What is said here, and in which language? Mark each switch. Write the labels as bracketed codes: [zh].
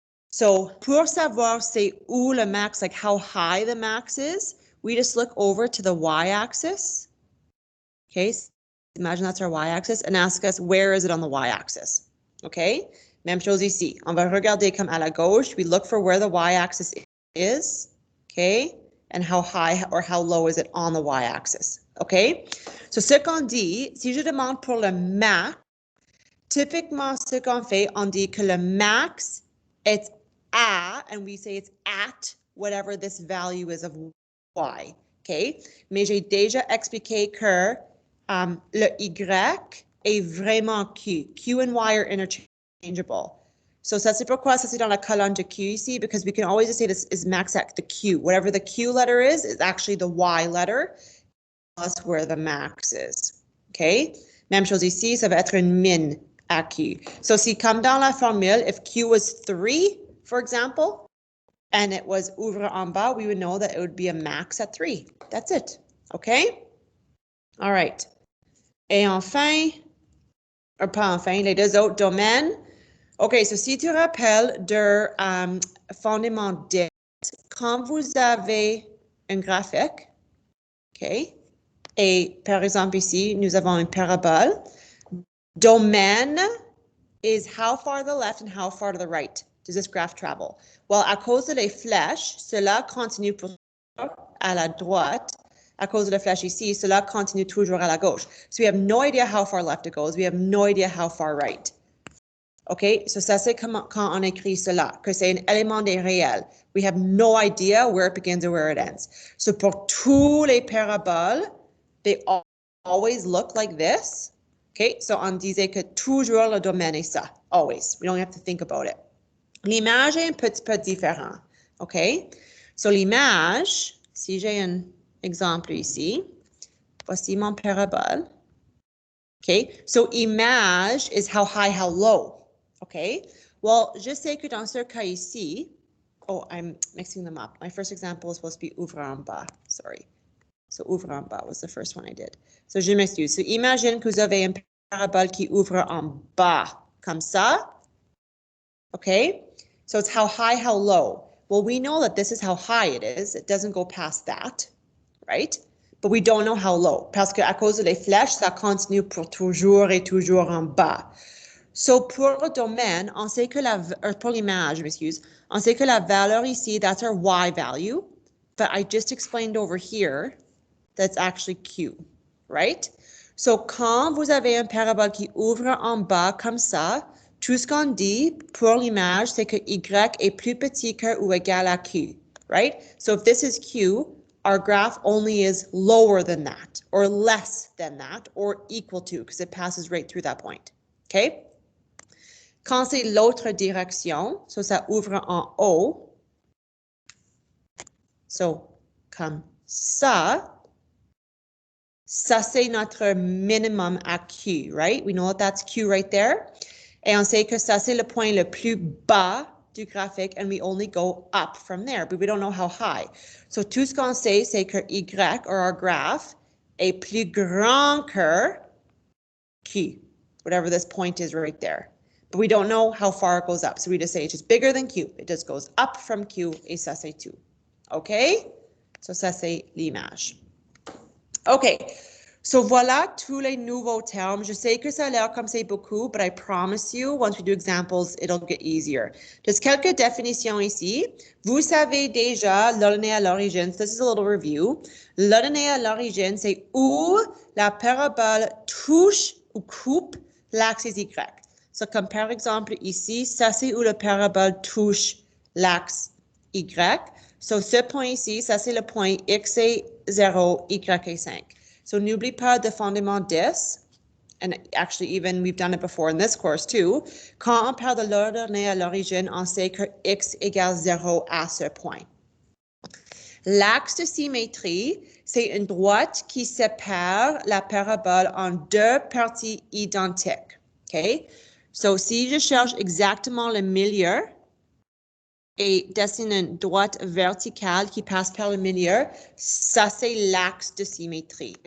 [en] So [fr] pour savoir c'est où le max, [en] like how high the max is, we just look over to the y-axis, okay? Imagine that's our y-axis and ask us where is it on the y-axis, okay? [fr] Même chose ici. On va regarder comme à la gauche. [en] We look for where the y-axis is, okay? And how high or how low is it on the y-axis, okay? [fr] So ce qu'on dit, si je demande pour le max, typiquement ce qu'on fait, on dit que le max est à, [en] and we say it's at whatever this value is of y, okay? [fr] Mais j'ai déjà expliqué que le Y est vraiment Q. [en] Q and Y are interchangeable. So [fr] ça c'est pourquoi ça c'est dans la colonne de Q ici, [en] because we can always just say this is max at the Q. Whatever the Q letter is actually the Y letter plus where the max is. Okay? [fr] Même chose ici, ça va être une min à Q. [en] So [fr] si comme dans la formule, [en] if Q was 3, for example, and it was [fr] ouvre en bas, [en] we would know that it would be a max at 3. That's it. Okay? All right. [fr] Et enfin, ou pas enfin, les deux autres domaines. OK, so si tu rappelles de fondement d'X, quand vous avez un graphique, OK, et par exemple ici, nous avons une parabole, domaine [en] is how far to the left and how far to the right does this graph travel? [fr] Well, à cause des flèches, cela continue pour à la droite. À cause de la flèche ici, cela continue toujours à la gauche. [en] So we have no idea how far left it goes. We have no idea how far right. OK? [fr] So ça, c'est quand on écrit cela, que c'est un élément des réels. [en] We have no idea where it begins or where it ends. So [fr] pour tous les paraboles, [en] they always look like this. OK? [fr] So on disait que toujours le domaine est ça. [en] Always. We don't have to think about it. [fr] L'image est un petit peu différente. OK? So l'image, si j'ai un exemple ici, voici mon parabole. [en] Okay, so image is how high, how low. Okay, well, [fr] je sais que dans ce cas ici, [en] oh, I'm mixing them up. My first example is supposed to be [fr] ouvre en bas. [en] Sorry. So ouvre en bas was the first one I did. [fr] So je m'excuse. So imagine que vous avez une parabole qui ouvre en bas, comme ça. [en] Okay, so it's how high, how low. Well, we know that this is how high it is. It doesn't go past that, right? But we don't know how low, [fr] parce qu'à cause des flèches, ça continue pour toujours et toujours en bas. So pour le domaine, on sait que pour l'image, excuse, on sait que la valeur ici, [en] that's our Y value, but I just explained over here, that's actually Q, right? [fr] So quand vous avez une parabole qui ouvre en bas comme ça, tout ce qu'on dit pour l'image, c'est que Y est plus petit que ou égal à Q, right? [en] So if this is Q, our graph only is lower than that, or less than that, or equal to, because it passes right through that point. Okay? [fr] Quand c'est l'autre direction, so ça ouvre en haut. So, comme ça. Ça, c'est notre minimum à Q, right? [en] We know that that's Q right there. [fr] Et on sait que ça, c'est le point le plus bas du graphique, [en] and we only go up from there, but we don't know how high. [fr] So, tout ce qu'on sait, c'est que Y, [en] or our graph, [fr] est plus grand que Q, [en] whatever this point is right there. But we don't know how far it goes up. So, we just say it's just bigger than Q. It just goes up from Q, [fr] et ça, c'est tout. [en] OK? So, ça, c'est l'image. [fr] OK, so voilà tous les nouveaux termes. Je sais que ça a l'air comme c'est beaucoup, [en] but I promise you, once we do examples, it'll get easier. [fr] Just quelques définitions ici. Vous savez déjà l'ordonnée à l'origine. [en] This is a little review. [fr] L'ordonnée à l'origine, c'est où la parabole touche ou coupe l'axe Y. So, comme par exemple ici, ça c'est où la parabole touche l'axe Y. So, ce point ici, ça c'est le point X est 0, Y est 5. So, n'oublie pas de fondement 10. [en] And actually, even we've done it before in this course too. [fr] Quand on parle de l'ordonnée à l'origine, on sait que X égale 0 à ce point. L'axe de symétrie, c'est une droite qui sépare la parabole en deux parties identiques. OK? So, si je cherche exactement le milieu, et dessine une droite verticale qui passe par le milieu, ça c'est l'axe de symétrie.